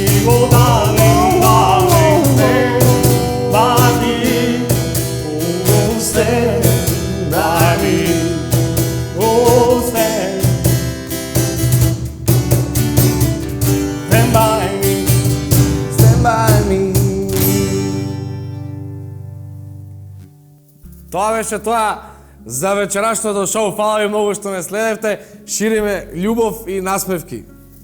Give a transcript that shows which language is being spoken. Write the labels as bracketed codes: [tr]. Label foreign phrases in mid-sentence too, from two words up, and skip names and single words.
[en] Oh, darling, darling, stand by me. Oh, stand by me. Oh, stand by me. By me. [mk] Тоа беше тоа за вечерашното шоу. Фала ви многу што ме следевте. Шириме љубов и насмевки.